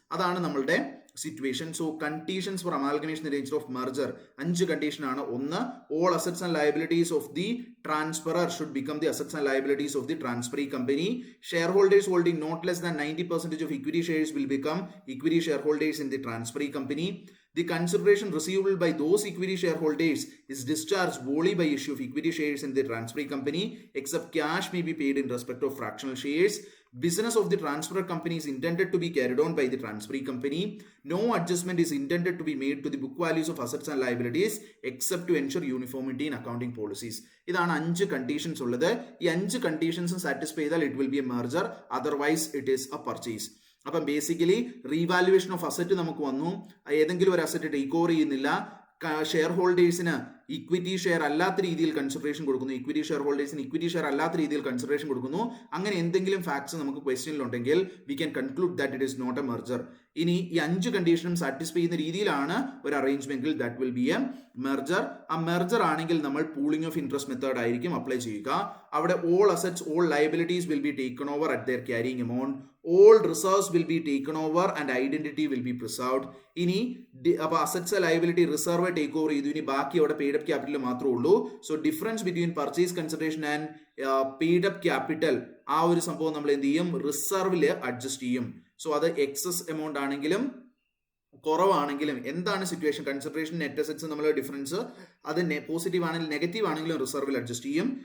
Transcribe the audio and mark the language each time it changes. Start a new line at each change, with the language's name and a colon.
Malayalam: അതാണ് നമ്മളുടെ situation. So conditions for amalgamation in the nature of merger 5 condition ആണ്.
English: ഒന്ന്, all assets and liabilities of the transferor should become the assets and liabilities of the transferee company. Share holders holding not less than 90% of equity shares will become equity share holders in the transferee company. The consideration receivable by those equity shareholders is discharged wholly by issue of equity shares in the transferee company, except cash may be paid in respect of fractional shares. Business of the transfer company is intended to be carried on by the transferee company. No adjustment is intended to be made to the book values of assets and liabilities except to ensure uniformity in accounting policies.
Malayalam: ഇതാണ് 5 conditions ഉള്ളത്. ഈ 5 കണ്ടീഷൻസും satisfy ചെയ്താൽ
English: It will be a merger, otherwise it is a purchase.
Malayalam: അപ്പം basically revaluation of asset നമുക്ക് വന്നു. ഏതെങ്കിലും ഒരു asset take over ചെയ്യുന്നില്ല, ഷെയർ ഹോൾഡേഴ്സിന് ഇക്വിറ്റി ഷെയർ അല്ലാത്ത രീതിയിൽ കൺസിഡറേഷൻ കൊടുക്കുന്നു, ഇക്വിറ്റി ഷെയർ ഹോൾഡേഴ്സിന് ഇക്വിറ്റി ഷെയർ അല്ലാത്ത രീതിയിൽ കൺസിഡറേഷൻ കൊടുക്കുന്നു. അങ്ങനെ എന്തെങ്കിലും ഫാക്ട്സ് നമുക്ക് ക്വസ്റ്റ്യനിലുണ്ടെങ്കിൽ
English: We can conclude that it is not a merger.
Malayalam: ഇനി ഈ 5 കണ്ടീഷനും സാറ്റിസ്ഫൈ ചെയ്യുന്ന രീതിയിലാണ് ഒരു അറേഞ്ച്മെന്റിൽ
English: That will be a merger.
Malayalam: ആ മെർജർ ആണെങ്കിൽ നമ്മൾ പൂളിംഗ് ഓഫ് ഇൻട്രസ്റ്റ് മെത്തേഡ് ആയിരിക്കും അപ്ലൈ ചെയ്യുക.
English: അവിടെ all assets all liabilities will be taken over at their carrying amount. All reserves will be taken over and identity will be preserved.
Malayalam: ഇനി അപ്പോൾ assets liability reserve take over ചെയ്തു. ഇനി ബാക്കി അവിടെ paid up capital മാത്രമേ ഉള്ളൂ. So difference between purchase consideration and paid up capital ആ ഒരു സംഭവം നമ്മൾ എന്ത് ചെയ്യും, റിസർവിൽ അഡ്ജസ്റ്റ് ചെയ്യും. സോ അത് എക്സസ് എമൗണ്ട് ആണെങ്കിലും കുറവാണെങ്കിലും എന്താണ് സിറ്റുവേഷൻ, കൺസിഡറേഷൻ നെറ്റ് അസറ്റ്സ് നമ്മൾ ഡിഫറൻസ് അത് പോസിറ്റീവ് ആണെങ്കിലും നെഗറ്റീവ് ആണെങ്കിലും റിസർവിൽ അഡ്ജസ്റ്റ് ചെയ്യും.